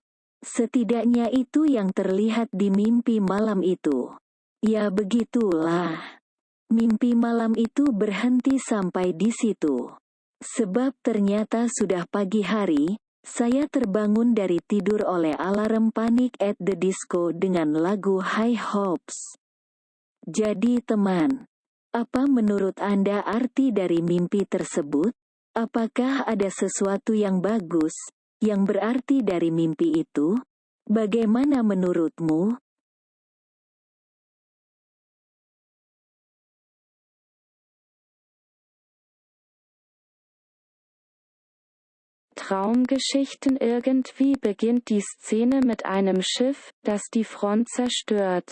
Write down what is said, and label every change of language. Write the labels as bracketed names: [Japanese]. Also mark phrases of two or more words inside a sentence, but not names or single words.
[Indonesian] Setidaknya itu yang terlihat di mimpi malam itu. Ya begitulah. Mimpi malam itu berhenti sampai di situ. Sebab ternyata sudah pagi hari, saya terbangun dari tidur oleh alarm Panic at the Disco dengan lagu High Hopes. Jadi teman, apa menurut Anda arti dari mimpi tersebut? Apakah ada sesuatu yang bagus, yang berarti dari mimpi itu? Bagaimana menurutmu? [German] Traumgeschichten. Irgendwie beginnt die Szene mit einem Schiff, das die Front zerstört.